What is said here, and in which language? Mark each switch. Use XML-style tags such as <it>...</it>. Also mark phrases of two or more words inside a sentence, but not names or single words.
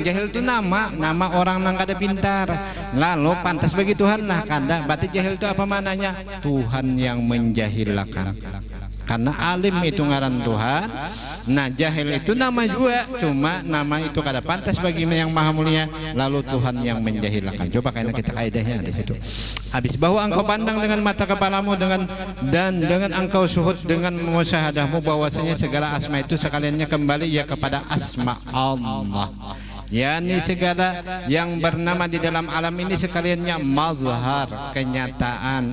<bjn>Jahil itu nama orang nang kada pintar, lalu pantas bagi Tuhan lah kada.</bjn> <id>Berarti jahil itu apa mananya? Tuhan yang menjahilakan. Karena alim itu ngaran Tuhan, nah jahil itu nama juga, cuma nama itu kada pantas bagi yang maha mulia, lalu Tuhan yang menjahilakan. Coba kayaknya kita kaidahnya di situ. Habis bahwa engkau pandang dengan mata kepalamu dan dengan engkau suhud dengan musyahadahmu, bahwasanya segala asma itu sekaliannya kembali ya kepada asma Allah. yakni segala yang bernama di dalam alam ini sekaliannya mazhar, kenyataan.</id>